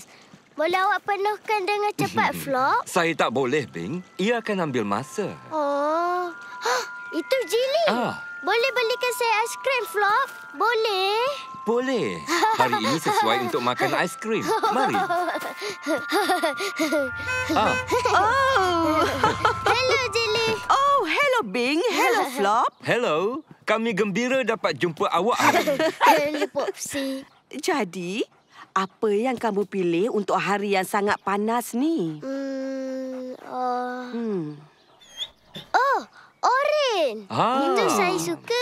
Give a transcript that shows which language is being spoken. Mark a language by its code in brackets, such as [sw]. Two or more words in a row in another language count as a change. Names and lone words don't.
[ms] Boleh awak penuhkan dengan cepat, Flop? Saya tak boleh, Bing. Ia akan ambil masa. Oh, itu Jili. Boleh belikan saya aiskrim, Flop? Boleh? Boleh. Hari ini sesuai untuk makan aiskrim. Mari. Hello, Jili. Oh, hello, Bing. Hello, Flop. Hello. Kami gembira dapat jumpa awak hari ini. Hello, Popsi. Jadi, apa yang kamu pilih untuk hari yang sangat panas ni? Oh, oren. Itu saya suka.